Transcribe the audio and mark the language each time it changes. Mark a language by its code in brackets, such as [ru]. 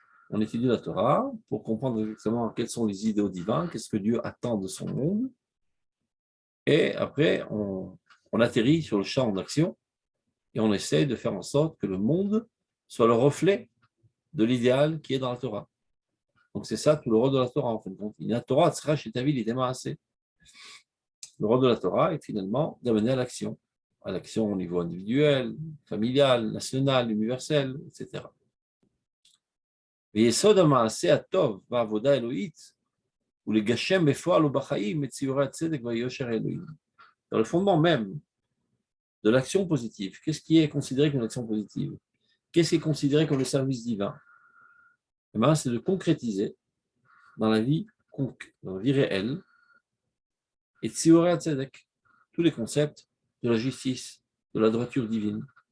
[fr] On étudie la Torah pour comprendre exactement quels sont les idéaux divins, qu'est-ce que Dieu attend de son monde, et après, on atterrit sur le champ d'action et on essaie de faire en sorte que le monde soit le reflet de l'idéal qui est dans la Torah. Donc c'est ça tout le rôle de la Torah en fin de compte. La Torah sera chez ta vie assez. Le rôle de la Torah est finalement d'amener à l'action au niveau individuel, familial, national, universel, etc. [he] ויסוד המעשה הטוב והעבודה האלוהית הוא לגשם בפועל ובחיים את ציורי הצדק והיושר האלוהים. [fr] Dans le fondement même de l'action positive, qu'est-ce qui est considéré comme l'action positive? Qu'est-ce qui est considéré comme le service divin? Eh bien, c'est de concrétiser dans la vie réelle et [he] tsiorei tzedek, [fr] tous les concepts de la justice, de la droiture divine.